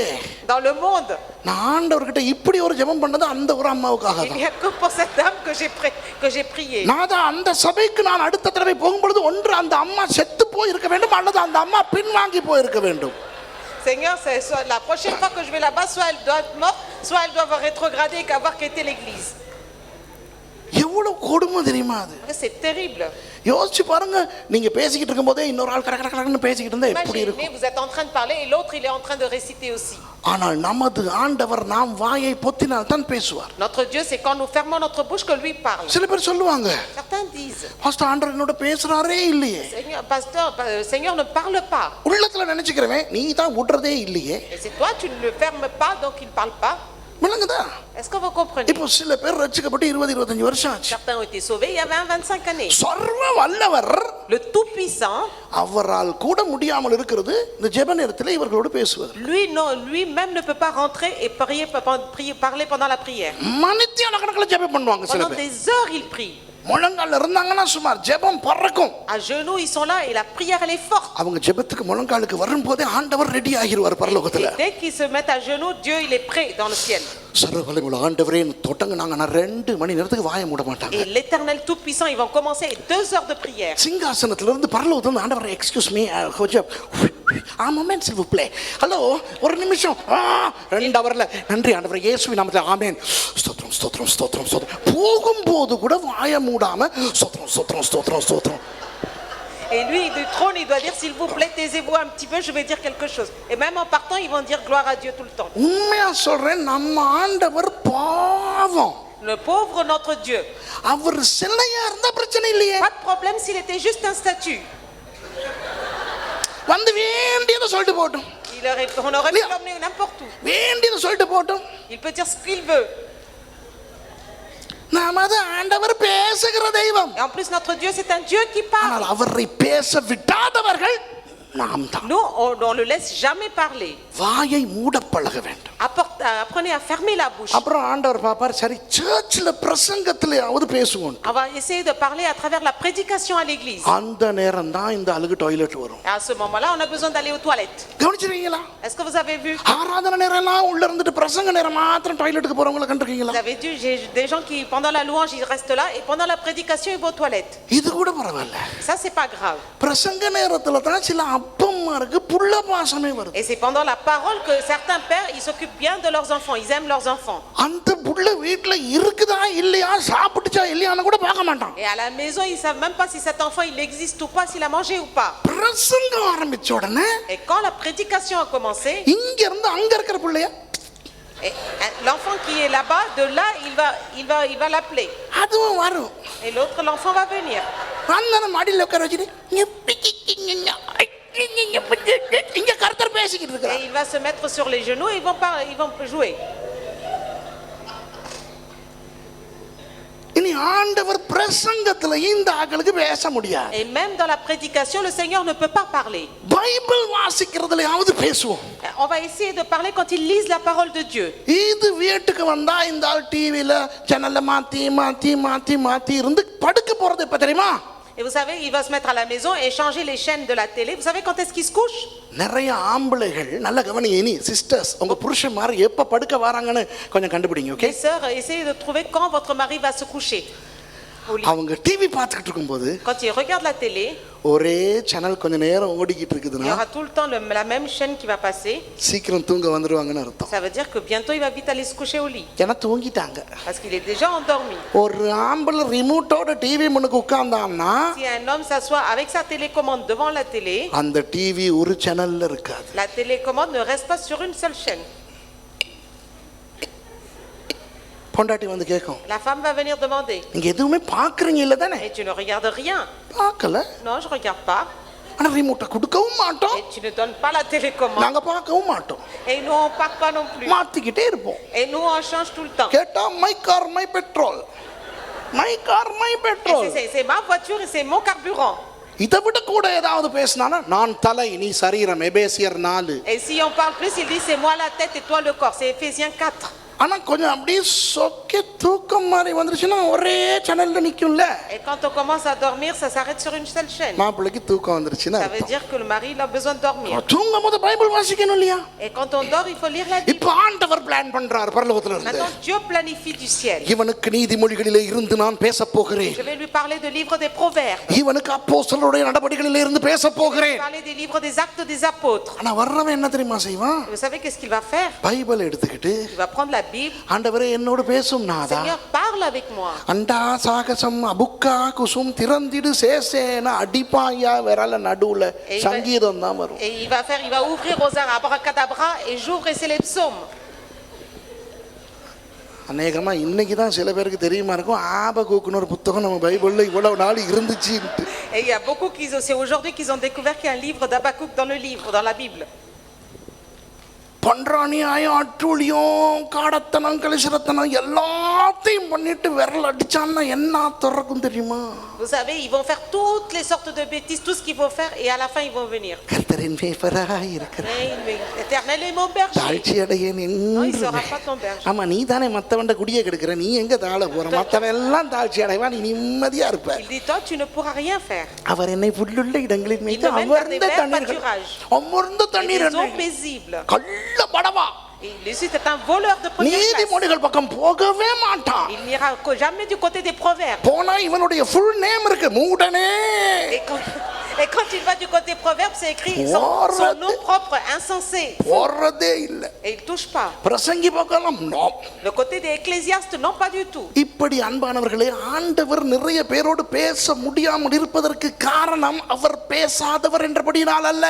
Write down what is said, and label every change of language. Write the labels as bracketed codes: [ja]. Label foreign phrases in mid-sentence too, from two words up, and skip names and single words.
[fr] Dans le monde, [ta] நான் ஆண்டவர்கிட்ட இப்படி ஒரு ஜெபம் பண்ணது அந்த ஒரு அம்மாவுக்காக [fr] il [ta] தான். [fr] n'y a que pour cette dame que j'ai prié. [ta] நான் தான் அந்த சபைக்கு நான் அடுத்த தடவை போகும்பொழுது ஒன்று அந்த அம்மா செத்து போய் இருக்க வேண்டும், அல்லது அந்த அம்மா பின்வாங்கி போயிருக்க வேண்டும். [fr] Seigneur, soit la prochaine fois que je vais là-bas, soit elle doit être morte, soit elle doit avoir rétrogradé et avoir quitté l'église. [ta] எவ்வளவு கொடுமை தெரியுமா அது? [fr] C'est terrible. [ta] யோசிச்சு பாருங்க, நீங்க பேசிக்கிட்டு இருக்கும்போதே இன்னொரு ஆள் கடகடன்னு பேசிக்கிட்டு இருந்தா எப்படி [fr] Imaginez, [ta] இருக்கும்? [fr] vous êtes en train de parler et l'autre il est en train de réciter aussi. [ta] ஆனால் நமது ஆண்டவர் நாம் வாயை பொத்தினால் தான் பேசுவார். [fr] Notre Dieu, c'est quand nous fermons notre bouche que lui parle. [ta] சில பேர் சொல்லுவாங்க, [fr] Certains disent, [ta] பாஸ்டர் ஆண்டவர் என்னோட பேசுறாரே இல்லையே. [fr] Seigneur, pasteur, Seigneur ne parle pas. [ta] உள்ளத்துல நினைச்சுக்கிறவன், நீ தான் விடுறதே இல்லையே. [fr] Et c'est toi, tu ne le fermes pas, donc il ne parle pas. [ta] விளங்குதா? [fr] Est-ce que vous comprenez? [ta] இப்போ சில பேர் ரட்சிக்கப்பட்டு 20-25 வருஷம் ஆச்சு. [fr] Certains ont été sauvés il y a 20-25 années. [ta] சர்வ வல்லவர் [fr] Le Tout-Puissant, [ta] அவரால் கூட முடியாமல் இருக்கிறது இந்த ஜெப நேரத்தில் இவர்களோடு பேசுவார். [fr] lui-même ne peut pas rentrer et parler pendant la prière. [ta] மணித்தியான கணக்கில் ஜெபம் பண்ணுவாங்க சில [fr] Pendant [ta] பேர். [fr] des heures, il prie. [ta] முழங்கால இருந்தாங்கன்னா சுமார் ஜெபம் பறக்கும். [fr] À genoux, ils sont là et la prière, elle est forte. [ta] அவங்க ஜெபத்துக்கு முழங்காலுக்கு வரும்போதே ஆண்டவர் ரெடி ஆகிடுவார் பரலோகத்துல. [fr] Et dès qu'ils se mettent à genoux, Dieu, il est prêt dans le ciel. [ta] சர்வவல்லமையுள்ள ஆண்டவரே தொட்டங்கனாங்க, நான் 2 மணி நேரத்துக்கு வாயை மூட மாட்டாங்க. [fr] Et l'Éternel Tout-Puissant, ils vont commencer 2 heures de prière. [ta] சிங்காசனத்துல இருந்து பரலோகத்துல இருந்து ஆண்டவர், [en] excuse me [ta] கொஞ்சம் ஆமென் [fr] s'il vous plaît, [ta] ஹலோ ஒரு நிமிஷம், 2 ஹவர்ல நன்றி ஆண்டவரே இயேசுவின் நாமத்தில் ஆமென், ஸ்தோத்திரம் ஸ்தோத்திரம் ஸ்தோத்திரம் ஸ்தோத்திரம், போகும்போது கூட வாயை மூடாம ஸ்தோத்திரம் ஸ்தோத்திரம் ஸ்தோத்திரம் ஸ்தோத்திரம். [fr] Et lui, du trône, il doit dire, s'il vous plaît, taisez-vous un petit peu, je vais dire quelque chose. Et même en partant, ils vont dire gloire à Dieu tout le temps. [ta] உண்மையா சொல்றேன், நம்ம ஆண்டவர் பாவம். [fr] Le pauvre notre Dieu. [ta] அவர் சிலையா இருந்தா பிரச்சனை இல்லையே. [fr] Pas de problème s'il était juste un statut. [ta] வந்து வேண்டியதை சொல்லிட்டு போட்டும். [fr] On aurait pu l'emmener n'importe où. [ta] வேண்டியதை சொல்லிட்டு போட்டும். [fr] Il peut dire ce qu'il veut. [ta] நமது ஆண்டவர் பேசுகிற தெய்வம். [fr] Et en plus, notre Dieu, c'est un Dieu qui parle. [ta] ஆனால் அவரை பேச விடாதவர்கள் நாம் தான். [fr] Nous, on le laisse jamais parler. [ta] வாயை மூட பழக வேண்டும். [fr] Apprenez à fermer la bouche. [ta] அப்புறம் ஆண்டவர் பாப்பார், சரி சர்ச்சில் பிரசங்கத்திலேயாவது பேசுவோம். [fr] On va essayer de parler à travers la prédication à l'église. [ta] அந்த நேரம் தான் இந்த அழுகு டாய்லெட் வரும். [fr] Et à ce moment-là, on a besoin d'aller aux toilettes. [ta] கவனிச்சிருக்கீங்களா? [fr] Est-ce que vous avez vu? [ta] ஆராதனை நேரம்லாம் உள்ள இருந்துட்டு பிரசங்க நேரம் மாத்திரம் டாய்லெட்டுக்கு போறவங்கள கண்டிருக்கீங்களா? [fr] Vous avez vu, j'ai des gens qui, pendant la louange, ils restent là et pendant la prédication, ils vont aux toilettes. [ta] இது கூட பரவாயில்ல. [fr] Ça, c'est pas grave. [ta] பிரசங்க நேரத்துல தான் சில அப்பம்மாருக்கு புள்ள பாசமே வருது. [fr] Et c'est pendant la parole que certains pères, ils s'occupent bien de leurs enfants, ils aiment leurs enfants. [ta] அந்த புள்ள வீட்ல இருக்குதா இல்லையா, சாப்பிட்டுச்சா இல்லையான்னு கூட பார்க்க மாட்டான். [fr] Et à la maison, ils savent même pas si cet enfant il existe ou pas, s'il a mangé ou pas. [ta] பிரசங்கம் ஆரம்பிச்ச உடனே [fr] Et quand la prédication a commencé, [ta] இங்க இருந்து அங்க இருக்கிற புள்ளைய, [fr] et l'enfant qui est là-bas, de là, il va l'appeler. [ta] அதுவும் வரும். [fr] Et l'autre, l'enfant va venir. [ta] அந்த மாடியில உட்கார வச்சுட்டு இங்க கர்த்தர் பேசிக்கிட்டு [fr] Et [ta] இருக்கார். [fr] il va se mettre sur les genoux et ils vont jouer. [ta] இனி ஆண்டவர் பிரசங்கத்துல இந்த ஆட்களுக்கு பேச முடியாது. [fr] Et même dans la prédication, le Seigneur ne peut pas parler. [ta] பைபிள் வாசிக்கிறதுலயாவது பேசுவோம். [fr] On va essayer de parler quand ils lisent la parole de Dieu. [ta] இது வீட்டுக்கு வந்தா இந்த ஆள் டிவில சேனல்ல மாத்தி மாத்தி மாத்தி மாத்தி இருந்து படுக்க போறது எப்ப தெரியுமா? [fr] Et vous savez, il va se mettre à la maison et changer les chaînes de la télé. Vous savez quand est-ce qu'il se couche? [ta] நிறைய ஆம்பளைகள் நல்ல கவனிங்க, இனி சிஸ்டர்ஸ் உங்க புருஷன் மாதிரி எப்ப படுக்க வராங்கன்னு கொஞ்சம் கண்டுபிடிங்க. ஓகே, [fr] Les sœurs, essayez de trouver quand votre mari va se coucher. [ta] அவங்க டிவி பார்த்துக்கிட்டு இருக்கும்போது [fr] Quand ils regardent la télé, [ta] ஒரே சேனல் கொஞ்ச நேரம் ஓடிக்கிட்டு [fr] il y [ta] இருக்குதுன்னா [fr] aura tout le temps la même chaîne qui va passer. [ta] சீக்கிரம் தூங்க வந்துருவாங்கன்னு அர்த்தம். [fr] Ça veut dire que bientôt il va vite aller se coucher au lit. [ta] ஏன்னா தூங்கிட்டாங்க. [fr] Parce qu'il est déjà endormi. [ta] ஒரு ஆம்பளை ரிமோட்டோட டிவி முன்னுக்கு உட்கார்ந்தான்னா [fr] Si un homme s'assoit avec sa télécommande devant la télé, [ta] அந்த டிவி ஒரு சேனல்ல இருக்காது. [fr] la télécommande ne reste pas sur une seule chaîne. [ta] பொண்டாட்டி வந்து கேட்கும், [fr] La femme va venir demander, [ta] நீங்க எதுவுமே பாக்குறீங்க இல்ல தானே? [fr] et tu ne regardes rien? [ta] பார்க்கல. [fr] Non, je regarde pas. [ta] ஆனா ரிமோட்டை கொடுக்கவும் மாட்டோம், [fr] Et tu ne donnes pas la télécommande. [ta] நாங்க பார்க்கவும் மாட்டோம், [fr] Et nous on part pas non plus. [ta] மாத்திக்கிட்டே இருப்போம். [fr] Et nous on change tout le temps. [ta] கேட்டா [en] my car my petrol, my car my [fr] Et [ta] பெட்ரோல். [fr] c'est ma voiture et c'est mon carburant. [ta] இதை விட கூட ஏதாவது பேசினானா நான் தலை நீ சரீரம், எபேசியர் 4. [fr] Et si on parle plus, il dit c'est moi la tête et toi le corps. C'est Éphésiens 4. [ta] ஆனா கொஞ்சம் அப்படியே சொக்கே தூக்கம் மாதிரி வந்துருச்சுன்னா ஒரே சேனல்ல நிக்கும்ல. [fr] Et quand on commence à dormir, ça s'arrête sur une seule chaîne. [ta] மாப்பிள்ளைக்கு தூக்கம் வந்துருச்சுன்னா [fr] Ça veut dire que le mari il a besoin de dormir. [ta] தூங்கும் போது பைபிள் வாசிக்கணும் இல்லையா? [fr] Et quand on dort, il faut lire la Bible. [ta] இப்ப ஆண்டவர் பிளான் பண்றார் பரலோகத்துல இருந்து. [fr] Maintenant, Dieu planifie du ciel. [ta] இவனுக்கு நீதிமொழிகளிலே இருந்து நான் பேச போகிறேன். [fr] Je vais lui parler de livre des proverbes. [ta] இவனுக்கு அப்போஸ்தலருடைய நடபடிகளிலே இருந்து பேச [fr] Je vais [ta] போகிறேன். [fr] lui parler des livres des actes des apôtres. [ta] ஆனா வர்றவன் என்ன தெரியுமா செய்வான்? [fr] Et vous savez qu'est-ce qu'il va faire? [ta] பைபிள் எடுத்துக்கிட்டு [fr] Il va prendre la Bible. [ta] ஆண்டவரே என்னோடு பேசும் நாதா, [fr] Seigneur, parle avec moi. [ta] அண்டா சாகசம் அபுக்கா குசும் திறந்திடு சேசேன அடிப்பாயா விரல நடுவுல சங்கீதம் தான் வரும். [fr] Et il va ouvrir aux arts abracadabra et j'ouvre et c'est les psaumes. [ta] அநேகமா இன்னைக்கு தான் சில பேருக்கு தெரியுமா இருக்கும் ஆபகூக்குன்னு ஒரு புத்தகம் நம்ம பைபிள்ல இவ்வளவு நாள் இருந்துச்சு. [fr] Et il y a beaucoup c'est aujourd'hui qu'ils ont découvert qu'il y a un livre d'Habakkuk dans la Bible. [ta] பன்றாணியாயும் அட்டூழியம் காடத்தனம் கலிசரத்தனம் எல்லாத்தையும் பண்ணிட்டு விரல் அடிச்சான்னா என்ன திறக்கும் தெரியுமா? [fr] Vous savez, ils vont faire toutes les sortes de bêtises, tout ce qu'ils vont faire, et à la fin ils vont venir. [ta] கர்த்தரின் மேய்ப்பராய் இருக்கிறார். [fr] L'Éternel est mon berger. [ta] தாழ்ச்சி அடையேன் [fr] Non, il [ta] என்று. [fr] sera pas ton berger. [ta] ஆமா நீ தானே மத்தவண்ட குடியே கெடுக்கிற, நீ எங்க தாழ போற? மத்தவன் எல்லாம் தாழ்ச்சி அடைவா, நீ நிம்மதியா இருப்ப. [fr] Il dit toi tu ne pourras rien faire. [ta] அவர் என்னை புல்லுள்ள இடங்களில் மேய்த்து [fr] Il me mène [ta] அமர்ந்த [fr] vers des [ta] தண்ணீர்கள் [fr] pâturages. [ta] அமர்ந்த [fr] Et [ta] தண்ணீர் [fr] des eaux paisibles. [ta] கள்ள படவா [fr] Et lui c'est un voleur de première classe. [ta] நீதிமொழிகள் பக்கம் போகவே மாட்டான். [fr] Il n'ira jamais du côté des proverbes. [ta] போனா இவனுடைய [en] full name [ta] இருக்கு மூடனே. [fr] Et quand il va du côté proverbe, c'est écrit son nom propre, insensé. [ta] போறதே இல்ல. [fr] Et il touche pas. [ta] பிரசங்கி பக்கம் நோ. [fr] Le côté des ecclésiastes, non pas du tout. [ta] இப்படி அன்பானவர்களே, ஆண்டவர் நிறைய பேரோடு பேச முடியாமல் இருப்பதற்கு காரணம் அவர் பேசாதவர் என்றபடியால் அல்ல.